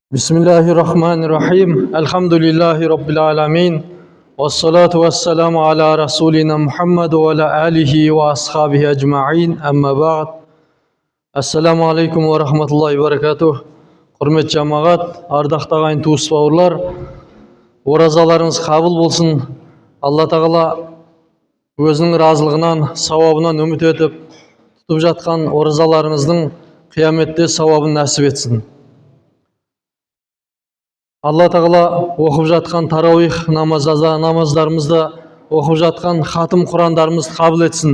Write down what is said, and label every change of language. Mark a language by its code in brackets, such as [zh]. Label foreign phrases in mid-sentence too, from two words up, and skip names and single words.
[ar] بسم الله الرحمن الرحيم. الحمد لله رب العالمين. والصلاة والسلام على رسولنا محمد وعلى آله وأصحابه أجمعين. أما بعد. السلام عليكم ورحمة الله وبركاته. [kk] Hürmet cemaat, ardaqta ағайын туыс бауырлар, оразаларыңыз қабыл болсын. Алла тағала өзінің разылығынан, сауабынан үміт етіп, тұтып жатқан оразаларыңыздың қияметте сауабын нәсіп етсін. Алла тағала оқып жатқан тарауих намаздарымызды, оқып жатқан хатым құрандарымызды қабыл етсін.